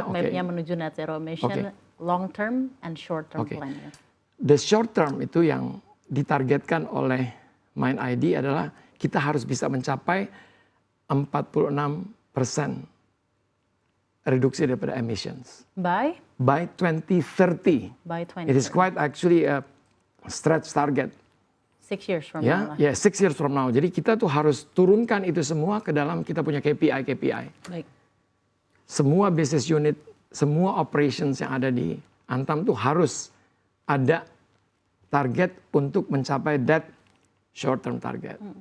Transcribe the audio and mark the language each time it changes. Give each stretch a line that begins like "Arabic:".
English: roadmap-nya menuju net zero emission, long term and short term plan. Ya. The short term
Indonesian: itu yang ditargetkan oleh Mind ID adalah kita harus bisa mencapai 46% reduksi daripada emissions.
English: By 2030. By 2030. It is quite actually a stretch target. 6 years from now. Ya, 6 years from now.
Indonesian: Jadi kita tuh harus turunkan itu semua ke dalam kita punya KPI. Baik. Semua business unit, semua operations yang ada di Antam tuh harus ada target untuk mencapai
English: that short term target.